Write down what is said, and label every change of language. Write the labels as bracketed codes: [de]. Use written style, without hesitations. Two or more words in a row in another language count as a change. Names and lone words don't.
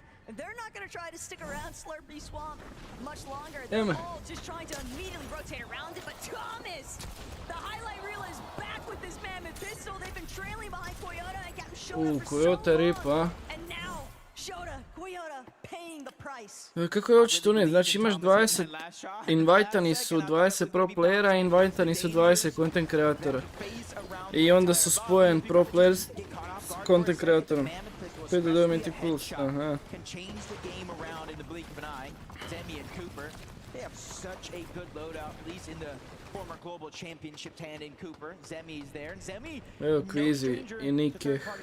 [en] They're not going to try to stick around Slurpy Swamp much longer. They're all just trying to immediately rotate around it, but Thomas, the highlight reel is back with this mammoth pistol. They've been trailing behind Koyota and Captain Shota for so long. And now, Shota, Koyota paying the price. [hr] Kako je očito ne, znači imaš 20, invajtani su 20 [en] pro playera [hr] i invajtani su 20 content kreatora. I onda su spojen [en] pro players [hr] s content kreatorom. 5 do Dominati Pulse, aha. Evo Kvizi I Nike.